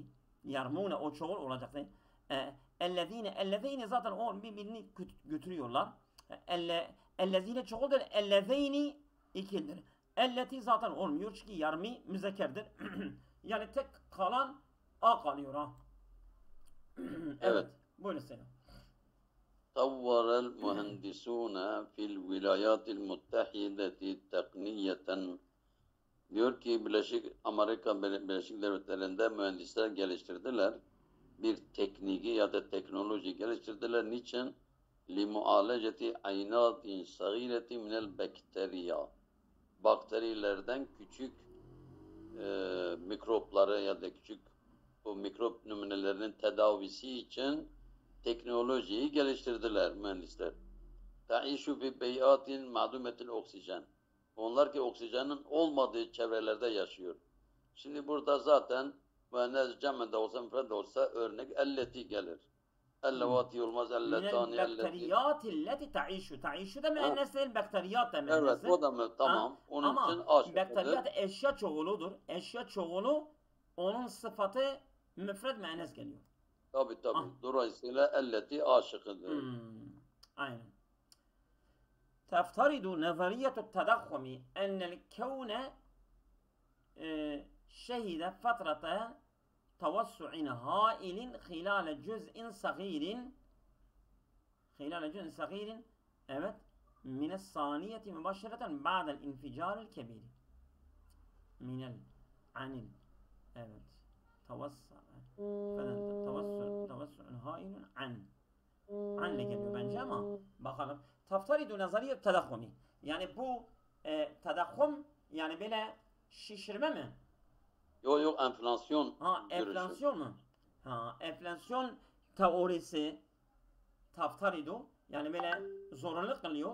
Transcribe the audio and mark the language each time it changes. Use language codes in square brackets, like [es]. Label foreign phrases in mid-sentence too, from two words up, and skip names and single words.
[tr] Yarmune o çoğul olacaktı. Ellezine zaten o birbirini götürüyorlar. Ellezine çoğuldur. Ellezeyni ikildir. Elleti zaten olmuyor çünkü yarmi müzekkerdir. Yani tek kalan a kalıyor. Evet. Buyurun Selam. [ar] طور المهندسون في الولايات المتحدة تقنية, [tr] diyor ki Amerika Birleşik Devletleri'nde mühendisler geliştirdiler. Bir tekniki ya da teknoloji geliştirdiler. Niçin? [ar] لِمُعَالَجَةِ عَيْنَاتٍ صَغِيرَةٍ مِنَ الْبَكْتَرِيَا. [tr] Bakterilerden küçük mikropları ya da küçük bu mikrop numunelerinin tedavisi için teknolojiyi geliştirdiler mühendisler. [ar] تَعِيشُ فِي بَيْئَاتٍ مَعْدُمَةِ الْاَksijen. [tr] Onlar ki oksijenin olmadığı çevrelerde yaşıyor. Şimdi burada zaten mühendis cemede olsa, müfred olsa örnek elleti gelir. Ellevati olmaz, elletani, elleti. Bakteriyatilleti ta'işu. Ta'işu da mühendis değil, bakteriyat da mühendis. Evet, o da mı? Tamam. Onun ama için aşıkıdır. Bakteriyat eşya çoğuludur. Eşya çoğulu, onun sıfatı müfred mühendis geliyor. Tabii. Dolayısıyla elleti aşıkıdır. Aynen. [ar] تفترض نظرية التضخم أن الكون شهد فترة توسع هائل خلال جزء صغير evet من الثانية مباشرة بعد الانفجار الكبير evet توسع هائل [tr] anle geliyor bence ama bakalım. [ar] تفترض نظرية التضخم. [tr] Yani bu tedahhum yani böyle şişirme mi? Yok enflasyon görüşü. Enflasyon mu? Enflasyon teorisi taftaridu yani böyle zorunlu kılıyor.